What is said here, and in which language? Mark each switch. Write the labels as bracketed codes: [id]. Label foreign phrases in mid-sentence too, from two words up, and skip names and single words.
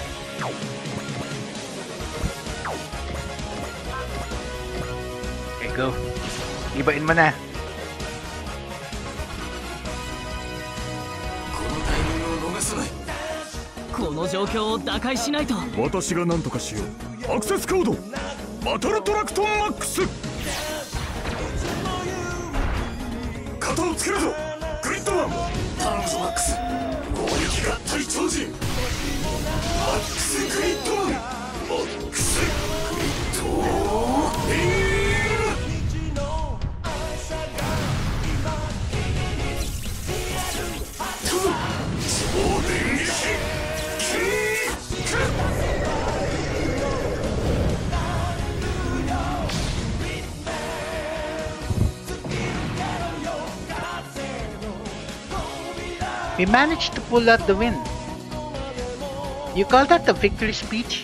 [en] Okay, go. [tl] Ibain mo na. [ja] この状況を打開しないと。私が何とかしよう。アクセスコードバトルトラクトンマックス。肩をつけるぞグリッドマン。頼むぞマックス。攻撃合体超人マックスグリッドマン。マックスグリッドビーム。超電撃キック。 [en] We managed to pull out the win. You call that a victory speech?